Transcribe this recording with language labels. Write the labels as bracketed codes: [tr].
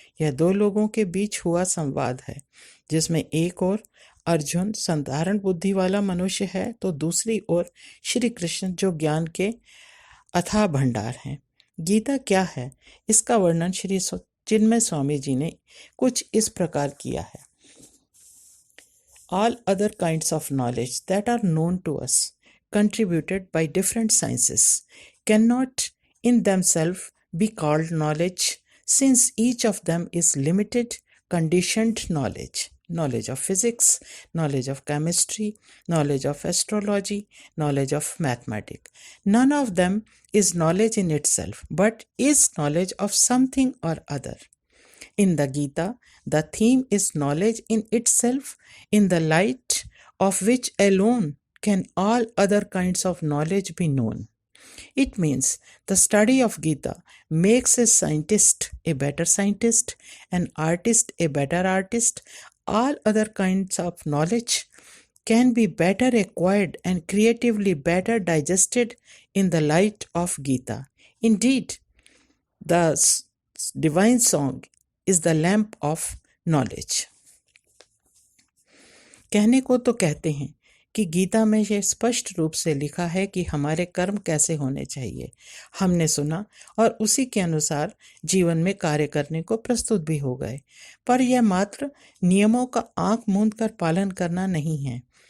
[hi] यह दो लोगों के बीच हुआ संवाद है, जिसमें एक ओर अर्जुन साधारण बुद्धि वाला मनुष्य है तो दूसरी ओर श्री कृष्ण जो ज्ञान के अथाह भंडार हैं। गीता क्या है, इसका वर्णन श्री चिन्मय स्वामी जी ने कुछ इस प्रकार किया है। [en] All other kinds of knowledge that are known to us, contributed by different sciences, cannot in themselves be called knowledge, since each of them is limited, conditioned knowledge. Knowledge of physics, knowledge of chemistry, knowledge of astrology, knowledge of mathematics. None of them is knowledge in itself, but is knowledge of something or other. In the Gita, the theme is knowledge in itself, in the light of which alone can all other kinds of knowledge be known. It means the study of Gita makes a scientist a better scientist, an artist a better artist. All other kinds of knowledge can be better acquired and creatively better digested in the light of Gita. Indeed, the divine song is the lamp of knowledge. [hi] कहने को तो कहते हैं कि गीता में यह स्पष्ट रूप से लिखा है कि हमारे कर्म कैसे होने चाहिए। हमने सुना और उसी के अनुसार जीवन में कार्य करने को प्रस्तुत भी हो गए, पर यह मात्र नियमों का आंख मूंद कर पालन करना नहीं है।